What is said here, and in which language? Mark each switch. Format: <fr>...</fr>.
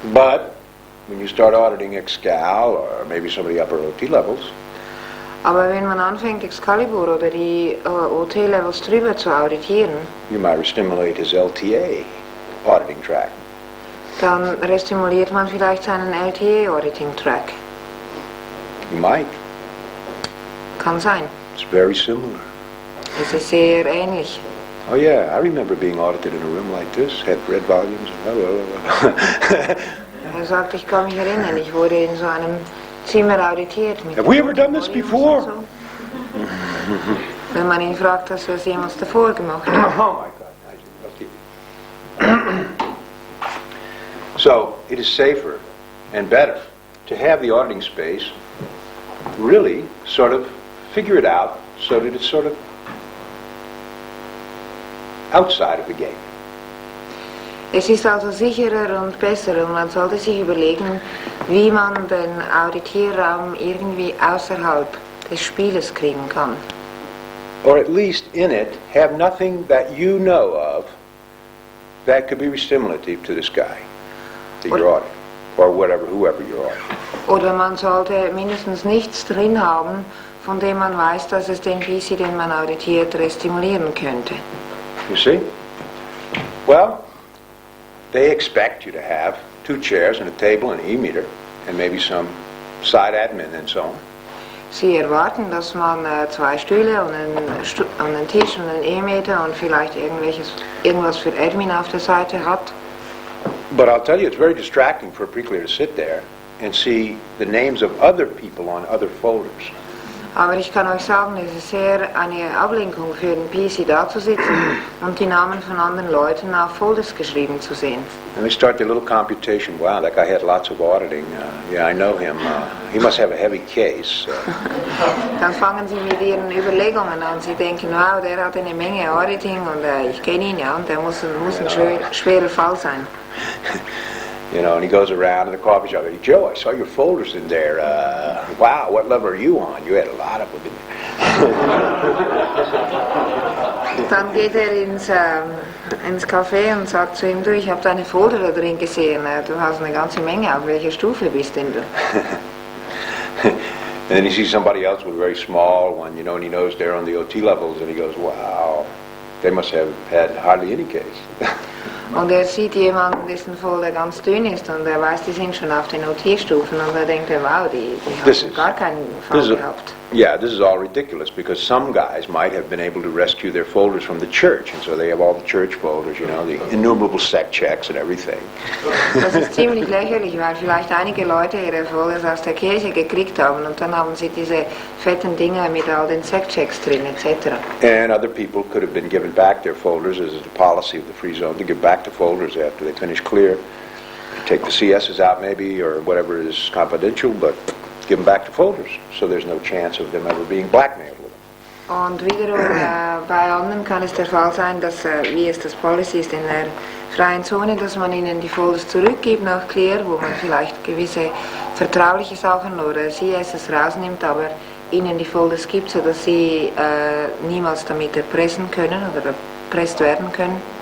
<en>But when you start auditing Excal or maybe some of the upper OT levels,</en> <de>Aber wenn man anfängt, Excalibur oder die OT-Levels drüber zu auditieren,</de> <en>you might stimulate his LTA auditing track.</en> <de>dann restimuliert man vielleicht seinen LTA-Auditing-Track.</de> <en>You might.</en> <de>Kann sein.</de> <en>It's very similar.</en> <de>Es ist sehr ähnlich.</de> <en>Oh yeah, I remember being audited in a room like this, had red volumes and blah, blah, blah.</en> <de>Er sagt, ich kann mich erinnern, ich wurde in so einem Zimmer auditiert. Mit</de> <en>Have we ever done this</en> <de>Volumes</de> <en>before?</en> <de>und so. Wenn man ihn fragt, dass wir es jemals davor gemacht</de> <en>Oh</en> <de>haben.</de> <en>my God. So, it is safer and better to have the auditing space really sort of figure it out so that it's sort of outside of the game.</en> <de>Es ist also sicherer und besser und man sollte sich überlegen, wie man den Auditierraum irgendwie außerhalb des Spieles kriegen kann.</de> <en>Or at least in it, have nothing that you know of that could be stimulative to this guy that you're auditing, or whatever, whoever you're auditing.</en> <de>Oder man sollte mindestens nichts drin haben, von dem man weiß, dass es den PC, den man auditiert, stimulieren könnte.</de> <en>You see? Well, they expect you to have 2 chairs and a table and an e-meter and maybe some side admin and so on.</en> <de>Sie erwarten, dass man 2 Stühle und einen Tisch und einen E-Meter und vielleicht irgendwas für Admin auf der Seite hat.</de> <en>But I'll tell you, it's very distracting for a pre-clear to sit there and see the names of other people on other folders.</en> <de>Aber ich kann euch sagen, es ist sehr eine Ablenkung für den PC da zu sitzen und die Namen von anderen Leuten auf Folders geschrieben zu sehen.</de> <en>And they start their little computation. Wow, that guy had lots of auditing. Yeah, I know him. He must have a heavy case.</en> <de>Dann fangen sie mit ihren Überlegungen an. Sie denken, wow, der hat eine Menge Auditing und ich kenne ihn ja und der muss ein schwerer Fall sein.</de> <en>You know, and he goes around in the coffee shop. Hey, Joe, I saw your folders in there. Wow, what level are you on? You had a lot of them in there.</en> <de>Dann geht ins Café und sagt zu ihm, du, ich habe deine Folder da drin gesehen. Du hast eine ganze Menge. Auf welcher Stufe bist denn du?</de> <en>And then he sees somebody else with a very small one, you know, and he knows they're on the OT levels, and he goes, wow, they must have had hardly any case.</en> <de>Und sieht jemanden, dessen Folder ganz dünn ist und weiß, die sind schon auf den OT-Stufen und denkt, wow, die haben gar keinen Fall gehabt.</de> <en>Yeah, this is all ridiculous because some guys might have been able to rescue their folders from the church, and so they have all the church folders, you know, the innumerable sec checks and everything.</en> <de>Das ist ziemlich lächerlich, weil vielleicht einige Leute ihre Folders aus der Kirche gekriegt haben und dann haben sie diese fetten Dinger mit all den Sec-Checks drin etc.</de> <en>And other people could have been given back their folders as the policy of the free zone to give back the folders after they finish clear. Take the CSs out maybe or whatever is confidential, but give them back the folders, so there's no chance of them ever being blackmailed with them.</en> <de>Und wiederum bei anderen kann es der Fall sein, dass, wie es das Policy ist in der freien Zone, dass man ihnen die Folders zurückgibt nach Clear, wo man vielleicht gewisse vertrauliche Sachen oder CSs rausnimmt, aber ihnen die Folders gibt, sodass sie niemals damit erpressen können oder erpresst werden können.</de>